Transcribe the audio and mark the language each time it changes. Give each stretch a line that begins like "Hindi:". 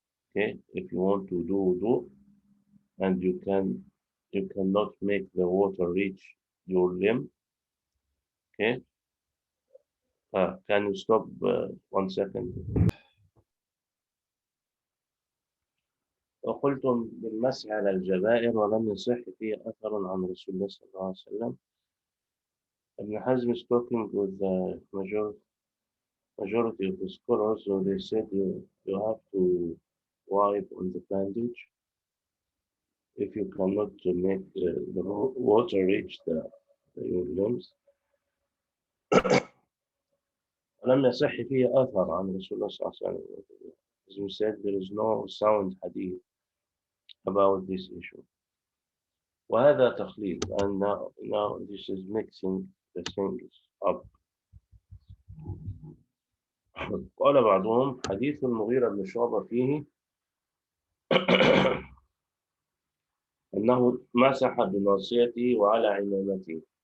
English: Okay, if you want to do wudu and you cannot make the water reach your limb. Okay, can you stop 1 second?
Arabic: وقلتم بالمسح على الجبائر ولم يصح فيه أثر عن رسول الله صلى الله عليه وسلم.
English: Ibn Hazm is talking with the majority of the scholars, so they said you have to wipe on the bandage if you cannot to make the water reach your limbs.
Arabic: ولم يصح فيه أثر عن رسول الله صلى الله عليه وسلم.
English: As we said, there is no sound hadith about this issue.
Arabic: وهذا تقليد,
English: and now this is mixing the things up.
Arabic: قال بعضهم حديث المغيرة بن شعبة فيه أنه مسح بناصيته وعلى عمامته.